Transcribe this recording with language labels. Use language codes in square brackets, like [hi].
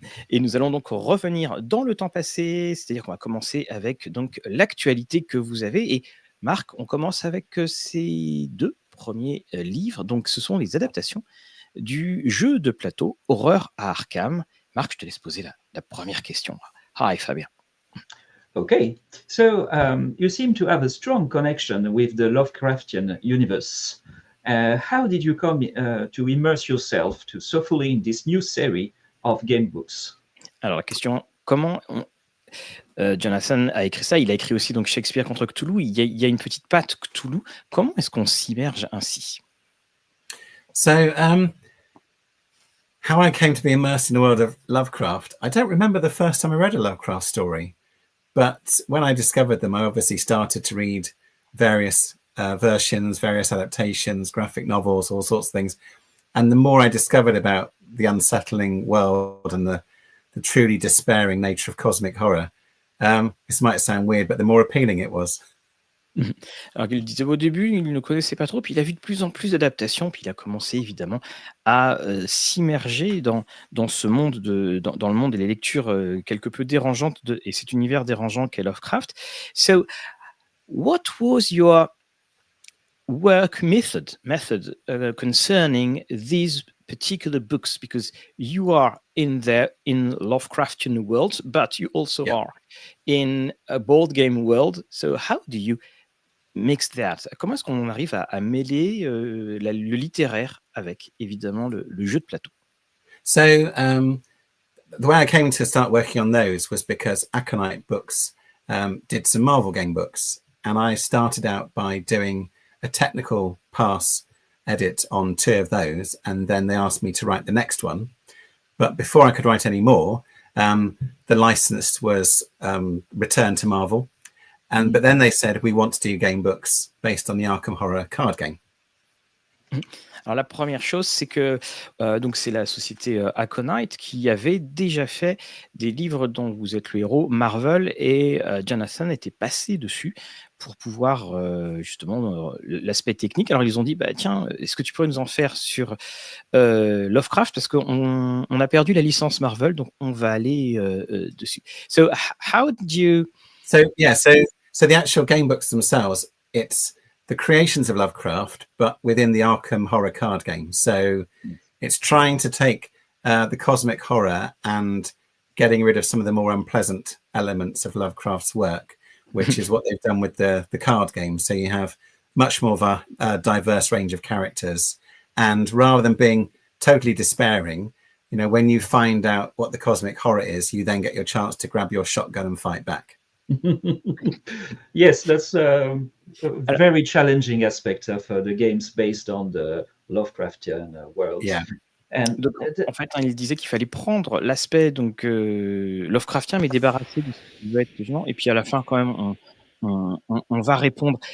[fr] Et nous allons donc revenir dans le temps passé, c'est-à-dire qu'on va commencer avec donc l'actualité que vous avez. Et Marc, on commence avec ces deux premiers livres. Donc, ce sont les adaptations du jeu de plateau Horreur à Arkham. Marc, je te laisse poser la première question. [en] Hi, Fabien. Okay, so you seem to have a strong connection with the Lovecraftian universe. How did you come to immerse yourself so fully in this new series of game books? [fr] Alors la question, comment Jonathan a écrit ça? Il a écrit aussi donc Shakespeare contre Cthulhu. Il y a une petite patte Cthulhu. Comment est-ce qu'on s'immerge ainsi? [en] So, how I came to be immersed in the world of Lovecraft, I don't remember the first time I read a Lovecraft story. But when I discovered them, I obviously started to read various versions, various adaptations, graphic novels, all sorts of things. And the more I discovered about the unsettling world and the truly despairing nature of cosmic horror, this might sound weird, but the more appealing it was. [fr] Alors il disait au début, il ne connaissait pas trop, puis il a vu de plus en plus d'adaptations, puis il a commencé évidemment à s'immerger dans ce monde, dans le monde et les lectures quelque peu dérangeantes et cet univers dérangeant qu'est Lovecraft. [en] So, what was your work method concerning these particular books, because you are in Lovecraftian world, but you also are in a board game world. So how do you mix that? [fr] Comment est-ce qu'on arrive à mêler le littéraire avec évidemment le jeu de plateau? [en] So the way I came to start working on those was because Aconite Books did some Marvel game books, and I started out by doing a technical pass edit on 2 of those, and then they asked me to write the next one. But before I could write any more, the license was returned to Marvel, but then they said, we want to do game books based on the Arkham Horror card game. [fr] Alors la première chose, c'est que donc c'est la société Aconite qui avait déjà fait des livres dont vous êtes le héros, Marvel, et Jonathan était passé dessus pour pouvoir justement l'aspect technique. Alors ils ont dit, bah tiens, est-ce que tu pourrais nous en faire sur Lovecraft, parce qu'on a perdu la licence Marvel, donc on va aller dessus. [en] So how did you... So the actual game books themselves, it's the creations of Lovecraft, but within the Arkham Horror card game. So it's trying to take the cosmic horror and getting rid of some of the more unpleasant elements of Lovecraft's work, which is what they've done with the card game. So you have much more of a diverse range of characters. And rather than being totally despairing, you know, when you find out what the cosmic horror is, you then get your chance to grab your shotgun and fight back. Yes, that's a very challenging aspect of the games based on the Lovecraftian world. Yeah. [fr] And donc, en fait, il disait qu'il fallait prendre l'aspect donc Lovecraftien, mais débarrasser de ce qui veut être gênant. Et puis à la fin, quand même, on va répondre.